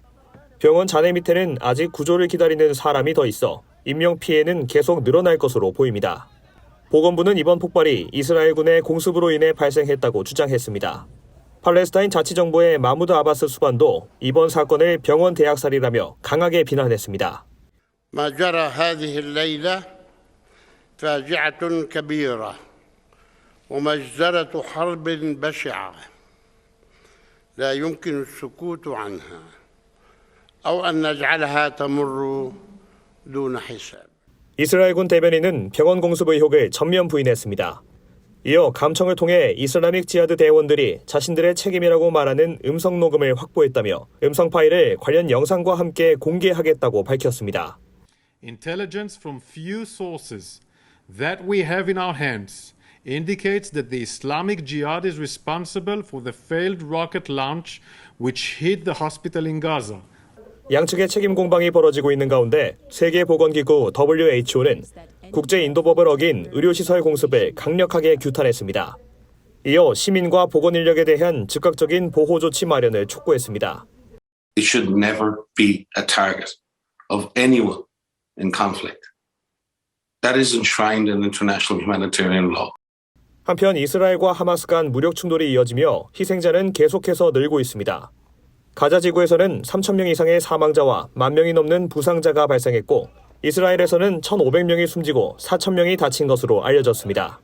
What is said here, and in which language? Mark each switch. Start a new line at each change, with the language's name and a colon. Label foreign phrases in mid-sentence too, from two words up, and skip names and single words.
Korean: 병원 잔해 밑에는 아직 구조를 기다리는 사람이 더 있어 인명피해는 계속 늘어날 것으로 보입니다. 보건부는 이번 폭발이 이스라엘군의 공습으로 인해 발생했다고 주장했습니다. 팔레스타인 자치정부의 마무드 아바스 수반도 이번 사건을 병원 대학살이라며 강하게 비난했습니다.
Arabic: ما جرى هذه الليلة فاجعة كبيرة ومجزرة حرب بشعة لا يمكن السكوت عنها أو أن نجعلها تمر دون حساب.
Korean: 이스라엘군 대변인은 병원 공습 의혹을 전면 부인했습니다. 이어 감청을 통해 이슬라믹 지하드 대원들이 자신들의 책임이라고 말하는 음성 녹음을 확보했다며 음성 파일을 관련 영상과 함께 공개하겠다고 밝혔습니다.
English: Intelligence from few sources that we have in our hands indicates that the Islamic Jihad is responsible for the failed rocket launch which hit the hospital in Gaza.
Korean: 양측의 책임 공방이 벌어지고 있는 가운데 세계보건기구 WHO는 국제인도법을 어긴 의료시설 공습을 강력하게 규탄했습니다. 이어 시민과 보건 인력에 대한 즉각적인 보호 조치 마련을 촉구했습니다.
English: It should never be a target of anyone in conflict. That is enshrined in international humanitarian law.
Korean: 한편 이스라엘과 하마스 간 무력 충돌이 이어지며 희생자는 계속해서 늘고 있습니다. 가자 지구에서는 3,000명 이상의 사망자와 10,000명이 넘는 부상자가 발생했고 이스라엘에서는 1,500명이 숨지고 4,000명이 다친 것으로 알려졌습니다.